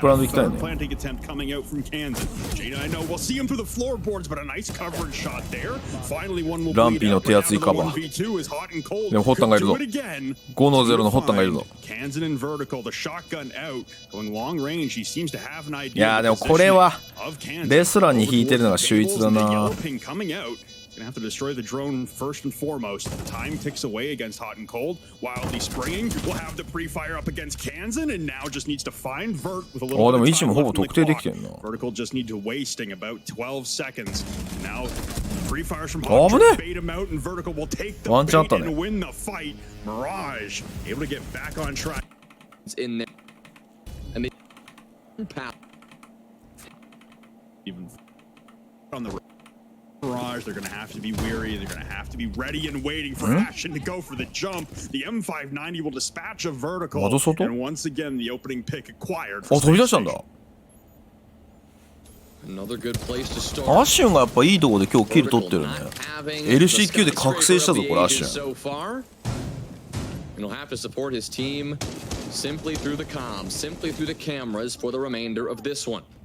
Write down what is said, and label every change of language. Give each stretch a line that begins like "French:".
English: Third planting attempt coming out from Kansan. Jada, I know we'll see him through the floorboards, but a nice coverage shot there. Finally, one will bleed out. Now the 1v2 is hot and cold. Could do it again.
Japanese: 5-0のホッタンがいるぞ。
English: Kansan in vertical, the shotgun out, going long range. He seems to have an idea.
Japanese: いやでもこれはレスラーに引いてるのが秀逸だな。
English: Gonna have to destroy the drone first and foremost. Time ticks away against Hot and Cold. Wildly springing. We'll have the pre-fire up against Kansan, and now just needs to find Vert with a little bit of time left on the clock. Vertical just need to wasting about 12 seconds. Now pre-fires from Hot to bait him out, and Vertical will take the bait and win the fight. Mirage able to get back on track. In there, and they even on the Mirage, they're going to have to be weary. They're going to have to be ready and waiting for Ashen to go for the jump. The M590 will dispatch a vertical. And once again, the opening pick acquired. Another good place to start.
Japanese: アッシュンがやっぱいいところで今日キル取ってるね。LCQ で覚醒したぞこれアッシュン。
English: And he'll have to support his team simply through the comms, simply through the cameras for the remainder of this one.